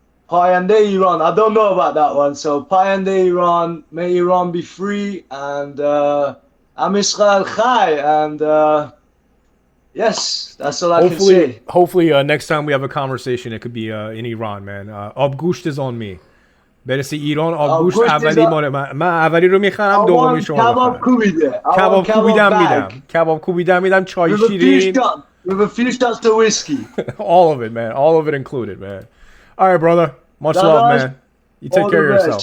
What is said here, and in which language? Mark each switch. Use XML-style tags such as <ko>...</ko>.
<fa>Payande Iran.</fa> <en>I don't know about that one. So</en> <fa>Payande Iran,</fa> <en>may Iran be free, and</en> <he>Am Israel Chai,</he> <en>and yes, that's all I can say. Hopefully, next time we have a conversation, it could be in Iran, man. Ab gusht is on me.</en> <fa>برسی ایران آب گوشت اولی مال من اولی رو میخرم دومی شما کباب کوبیده کباب کوبیده میدم چای شیرین</fa> <en>with a few shots of whiskey. All of it, man. All of it included, man. All right, brother. Much love, man. You take care of yourself.</en>